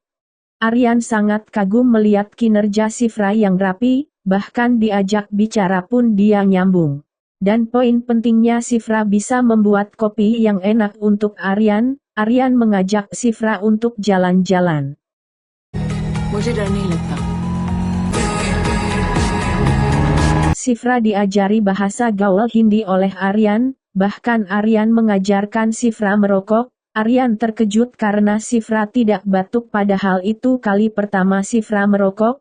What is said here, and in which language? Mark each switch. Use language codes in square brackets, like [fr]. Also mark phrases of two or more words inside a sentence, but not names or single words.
[id] Aryan sangat kagum melihat kinerja Sifra yang rapi, bahkan diajak bicara pun dia nyambung. Dan poin pentingnya Sifra bisa membuat kopi yang enak untuk Aryan. Aryan mengajak Sifra untuk jalan-jalan. [hi] मुझे डर नहीं लगता। [id] Sifra diajari bahasa gaul Hindi oleh Aryan, bahkan Aryan mengajarkan Sifra merokok. Aryan terkejut karena Sifra tidak batuk padahal itu kali pertama Sifra merokok.